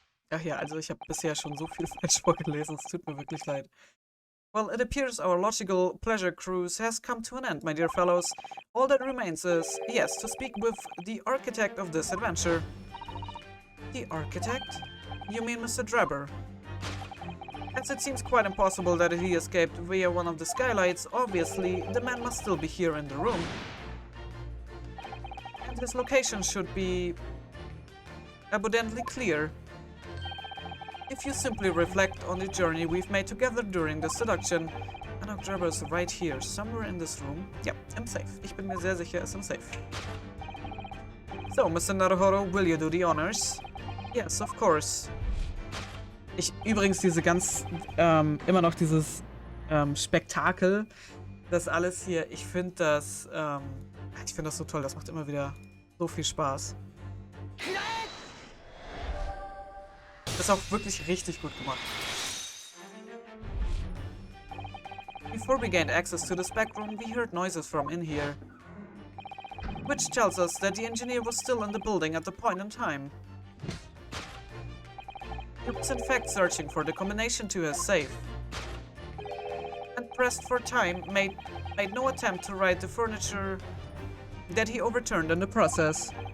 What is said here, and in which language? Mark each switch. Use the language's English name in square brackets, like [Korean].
[German] Ach ja, also ich habe bisher schon so viel falsch vorgelesen, es tut mir wirklich leid. [English] Well, it appears our logical pleasure cruise has come to an end, my dear fellows. All that remains is, yes, to speak with the architect of this adventure. The architect? You mean Mr. Drebber? As it seems quite impossible that he escaped via one of the skylights, obviously the man must still be here in the room. And his location should be abundantly clear. If you simply reflect on the journey we've made together during the seduction, Enoch Drebber is right here, somewhere in this room. [German] Ja, im Safe. Ich bin mir sehr sicher, er ist im Safe. [English] So, Mr. Naruhodo, will you do the honors? Yes, of course. [German] Übrigens diese ganz, immer noch dieses Spektakel, das alles hier, ich finde das so toll, das macht immer wieder so viel Spaß. Das ist auch wirklich richtig gut gemacht. [English] Before we gained access to the spec room, we heard noises from in here. Which tells us that the engineer was still in the building at the point in time. He was in fact searching for the combination to his safe. And pressed for time, made no attempt to right the furniture that he overturned in the process.